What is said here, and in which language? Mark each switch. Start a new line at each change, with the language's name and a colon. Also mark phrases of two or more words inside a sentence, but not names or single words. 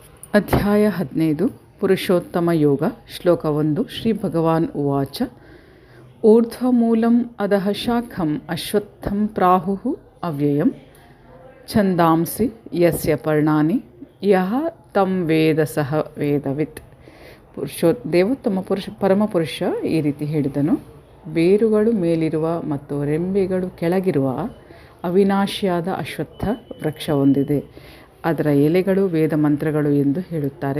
Sanskrit: ಅಧ್ಯಾಯ 15 ಪುರುಷೋತ್ತಮ ಯೋಗ ಶ್ಲೋಕ 1 ಶ್ರೀ ಭಗವಾನ್ ಉವಾಚ ಊರ್ಧ್ವಮೂಲಂ ಅಧಃ ಶಾಖಂ ಅಶ್ವತ್ಥಂ ಪ್ರಾಹುಃ ಅವ್ಯಯಂ ಛಂದಾಂಸಿ ಯಸ್ಯ ಪರ್ಣಾನಿ ಯಃ ತಂ ವೇದ ಸಹ ವೇದವಿತ್.
Kannada: ದೇವೋತ್ತಮ ಪರಮಪುರುಷ ಈ ರೀತಿ ಹೇಳಿದನು. ಬೇರುಗಳು ಮೇಲಿರುವ ಮತ್ತು ರೆಂಬೆಗಳು ಕೆಳಗಿರುವ ಅವಿನಾಶಿಯಾದ ಅಶ್ವತ್ಥ ವೃಕ್ಷ ಹೊಂದಿದೆ. ಅದರ ಎಲೆಗಳು ವೇದ ಮಂತ್ರಗಳು ಎಂದು ಹೇಳುತ್ತಾರೆ.